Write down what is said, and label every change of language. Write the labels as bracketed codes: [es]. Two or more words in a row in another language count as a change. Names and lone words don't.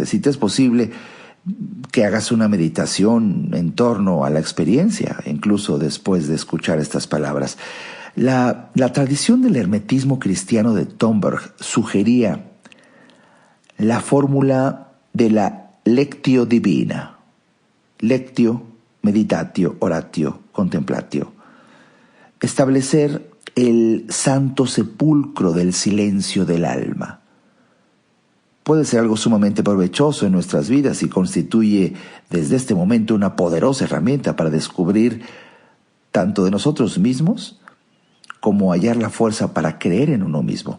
[es] Si te es posible, que hagas una meditación en torno a la experiencia, incluso después de escuchar estas palabras. La tradición del hermetismo cristiano de Thornberg sugería la fórmula de la [la] lectio divina. Lectio, meditatio, oratio, contemplatio. [es] Establecer el santo sepulcro del silencio del alma. Puede ser algo sumamente provechoso en nuestras vidas y constituye desde este momento una poderosa herramienta para descubrir tanto de nosotros mismos como hallar la fuerza para creer en uno mismo.